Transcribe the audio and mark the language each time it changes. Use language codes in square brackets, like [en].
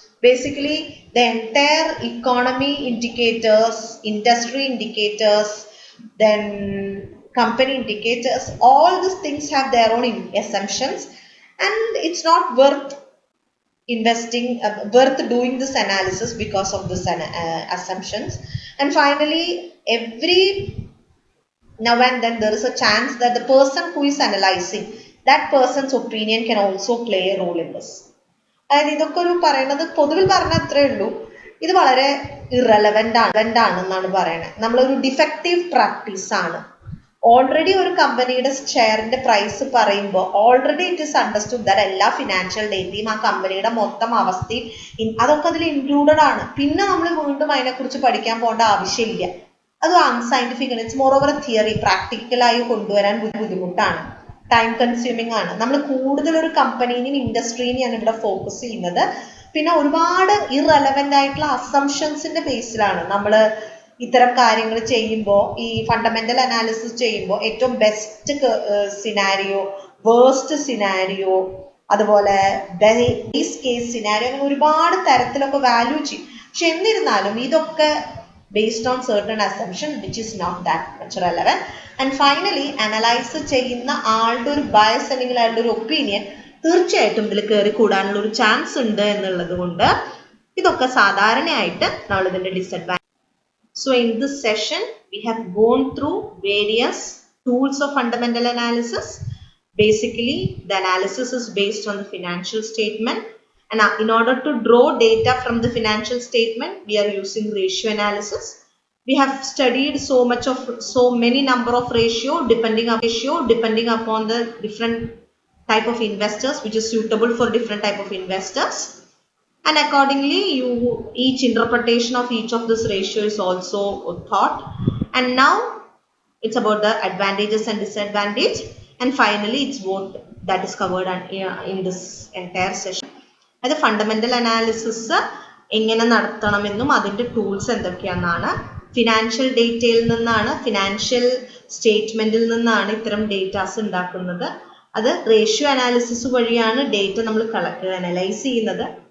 [en] Basically, the entire economy indicators, industry indicators, then company indicators, all these things have their own assumptions, and it's not worth doing this analysis because of this assumptions. And finally, every now and then there is a chance that the person who is analyzing, that person's opinion can also play a role in this. [ml] അതായത് ഇതൊക്കെ ഒരു പറയുന്നത് പൊതുവിൽ പറഞ്ഞ അത്രേ ഉള്ളൂ, ഇത് വളരെ ഇറലവന്റ് ആണെന്നാണ് പറയണത്. നമ്മളൊരു ഡിഫക്റ്റീവ് പ്രാക്ടീസ് ആണ്. ഓൾറെഡി ഒരു കമ്പനിയുടെ ഷെയറിന്റെ പ്രൈസ് പറയുമ്പോൾ already [en] it is understood that [ml] എല്ലാ ഫിനാൻഷ്യൽ ഡേറ്റയും ആ കമ്പനിയുടെ മൊത്തം അവസ്ഥയും അതൊക്കെ അതിൽ ഇൻക്ലൂഡഡ് ആണ്. പിന്നെ നമ്മൾ വീണ്ടും അതിനെക്കുറിച്ച് പഠിക്കാൻ പോകേണ്ട ആവശ്യമില്ല. അത് അൺസയന്റിഫിക് ആണ്. [en] It's more over theory. [ml] പ്രാക്ടിക്കലായി കൊണ്ടുവരാൻ ബുദ്ധിമുട്ടാണ്, ടൈം കൺസ്യൂമിംഗ് ആണ്. നമ്മൾ കൂടുതൽ ഒരു കമ്പനീനെയും ഇൻഡസ്ട്രീനെയാണ് ഇവിടെ ഫോക്കസ് ചെയ്യുന്നത്. പിന്നെ ഒരുപാട് ഇറലവന്റ് ആയിട്ടുള്ള അസംഷൻസിന്റെ ബേസിലാണ് നമ്മൾ ഇത്തരം കാര്യങ്ങൾ ചെയ്യുമ്പോൾ, ഈ ഫണ്ടമെന്റൽ അനാലിസിസ് ചെയ്യുമ്പോൾ ഏറ്റവും ബെസ്റ്റ് സിനാരിയോ, വേഴ്സ്റ്റ് സിനാരിയോ, അതുപോലെ ബേസ് കേസ് സിനാരിയോ, അങ്ങനെ ഒരുപാട് തരത്തിലൊക്കെ വാല്യൂ ചെയ്യും. പക്ഷെ എന്നിരുന്നാലും ഇതൊക്കെ [en] based on certain assumption which is not that much relevant. And finally, [ml] analyze ചെയ്യുന്ന ആളുടെ ഒരു ബയസ് അല്ലെങ്കിൽ ആളുടെ ഒരു ഒപ്പീനിയൻ തീർച്ചയായിട്ടും ഇതിൽ കയറി കൂടാനുള്ള ഒരു ചാൻസ് ഉണ്ട് എന്നുള്ളത് കൊണ്ട് ഇതൊക്കെ സാധാരണയായിട്ട് നമ്മൾ ഇതിന്റെ disadvantage. [en] So in this session we have gone through various tools of fundamental analysis. Basically, the analysis is based on the financial statement, and in order to draw data from the financial statement we are using ratio analysis. We have studied so many number of ratio depending upon the different type of investors which is suitable for different type of investors, and accordingly each interpretation of each of this ratio is also thought. And now it's about the advantages and disadvantage, and finally it's what that is covered in this entire session. [ml] അത് fundamental analysis എങ്ങനെ നടത്തണമെന്നും അതിൻ്റെ tools എന്തൊക്കെയാണെന്നാണ്. Financial ഡേറ്റയിൽ നിന്നാണ്, financial സ്റ്റേറ്റ്മെന്റിൽ നിന്നാണ് ഇത്തരം datas ഉണ്ടാക്കുന്നത്. അത് ratio analysis വഴിയാണ് ഡേറ്റ നമ്മൾ അനലൈസ് ചെയ്യുന്നത്.